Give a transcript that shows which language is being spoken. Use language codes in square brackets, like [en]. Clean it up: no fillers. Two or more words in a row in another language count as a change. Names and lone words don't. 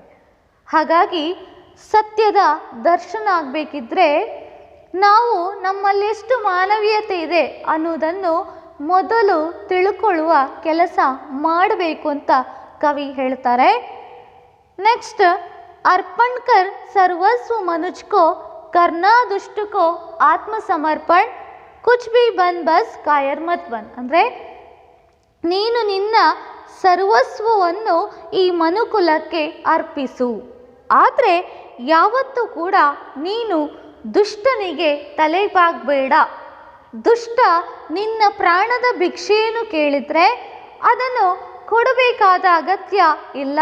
[kn] ಹಾಗಾಗಿ ಸತ್ಯದ ದರ್ಶನ ಆಗಬೇಕಿದ್ರೆ ನಾವು ನಮ್ಮಲ್ಲಿ ಎಷ್ಟು ಮಾನವೀಯತೆ ಇದೆ ಅನ್ನೋದನ್ನು ಮೊದಲು ತಿಳ್ಕೊಳ್ಳುವ ಕೆಲಸ ಮಾಡಬೇಕು ಅಂತ ಕವಿ ಹೇಳ್ತಾರೆ. ನೆಕ್ಸ್ಟ್, [hi] अर्पण कर सर्वस्व मनुज को, करना दुष्ट को आत्मसमर्पण, कुछ भी बन बस कायर मत बन. [kn] ಅಂದರೆ ನೀನು ನಿನ್ನ ಸರ್ವಸ್ವವನ್ನು ಈ ಮನುಕುಲಕ್ಕೆ ಅರ್ಪಿಸು, ಆದರೆ ಯಾವತ್ತೂ ಕೂಡ ನೀನು ದುಷ್ಟನಿಗೆ ತಲೆಬಾಗಬೇಡ. ದುಷ್ಟ ನಿನ್ನ ಪ್ರಾಣದ ಭಿಕ್ಷೆಯನ್ನು ಕೇಳಿದರೆ ಅದನ್ನು ಕೊಡಬೇಕಾದ ಅಗತ್ಯ ಇಲ್ಲ.